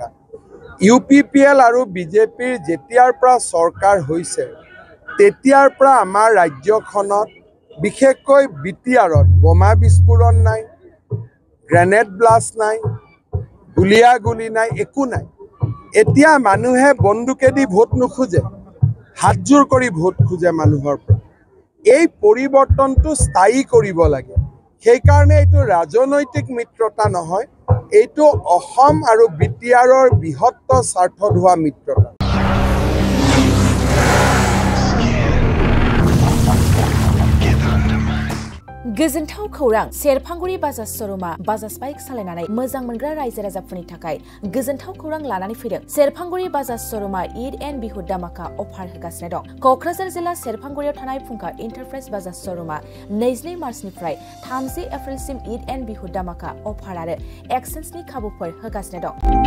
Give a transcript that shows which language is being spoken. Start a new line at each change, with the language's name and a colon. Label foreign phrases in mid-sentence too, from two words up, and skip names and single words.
Assamese: UPPL আৰু BJPৰ যেতিয়াৰ পৰা চৰকাৰ হৈছে তেতিয়াৰ পৰা আমাৰ ৰাজ্যখনত বিশেষকৈ বিটিআৰত বোমা বিস্ফোৰণ নাই গ্ৰেনেড ব্লাষ্ট নাই গুলিয়াগুলি নাই একো নাই এতিয়া মানুহে বন্দুকেদি ভোট নুখোজে হাতজোৰ কৰি ভোট খোজে মানুহৰ এই পৰিৱৰ্তনটো স্থায়ী কৰিব লাগে সেই কাৰণে এইটো ৰাজনৈতিক মিত্ৰতা নহয় এইটো অসম আৰু বিটিআৰৰ বৃহত্ত স্বাৰ্থত হোৱা মিত্ৰতা
Bodo: गोजोनथाव खौरां सेरफांगुरि बाजाज शोरूमा बाजाज बाइक सालायनानै मोजां मोनग्रा रायजो राजाफोरनि थाखाय गोजोनथाव खौरां लानानै फैदों सेरफांगुरि बाजाज शोरूमा ईद एन्ड बिहु दामाका अफार होगासिनो दं कक्राझार जिल्ला सेरफांगुरियाव थानाय फुंखा एन्टारप्राइज बाजाज शोरूमा 22 मार्चनिफ्राय 30 एप्रिलसिम ईद एन्ड बिहु दामाका अफार आरो एक्सचेन्जनि खाबुफोर होगासिनो दं